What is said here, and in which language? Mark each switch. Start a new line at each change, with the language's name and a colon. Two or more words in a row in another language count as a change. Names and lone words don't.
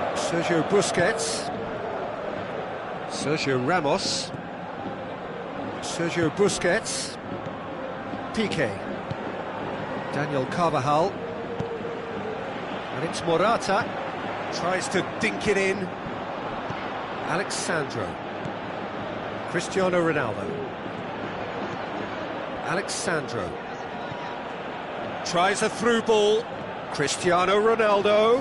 English: Sergio Busquets. Sergio Ramos. Sergio Busquets. Piqué. Daniel Carvajal. And it's Morata. Tries to dink it in. Alexandro. Cristiano Ronaldo. Alexandro. Tries a through ball. Cristiano Ronaldo.